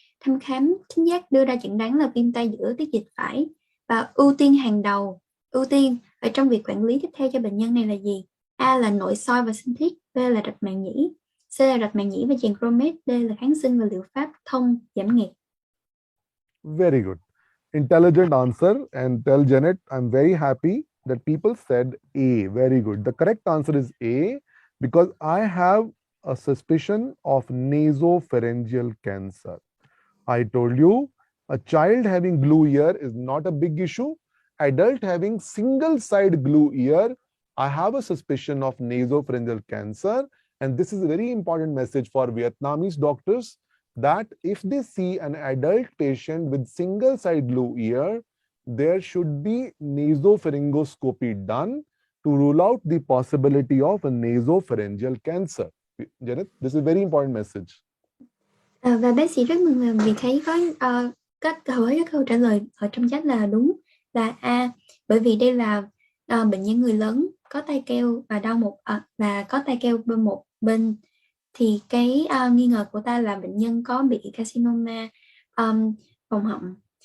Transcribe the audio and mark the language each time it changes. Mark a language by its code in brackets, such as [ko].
[vi] Thăm khám thính giác đưa ra chẩn đoán là viêm tai giữa tiết dịch phải, và ưu tiên ở trong việc quản lý tiếp theo cho bệnh nhân này là gì? A là nội soi và sinh thiết, B là rạch màng nhĩ, C là rạch màng nhĩ và chèn grommet, D là kháng sinh và liệu pháp thông giảm nghẹt. [en] Very good. Intelligent answer, and tell Janet, I'm very happy that people said A. Very good. The correct answer is A, because I have a suspicion of nasopharyngeal cancer. I told you, a child having glue ear is not a big issue. Adult having single side glue ear, I have a suspicion of nasopharyngeal cancer. And this is a very important message for Vietnamese doctors, that if they see an adult patient with single side glue ear, there should be nasopharyngoscopy done to rule out the possibility of a nasopharyngeal cancer. Janet, this is a very important message. [vi] Và bác sĩ rất mừng vì thấy có các câu trả lời ở trong chat là đúng, là A, bởi vì đây là bệnh nhân người lớn có tay keo và và có tay keo bên một bên, thì cái nghi ngờ của ta là bệnh nhân có bị carcinoma vòng họng.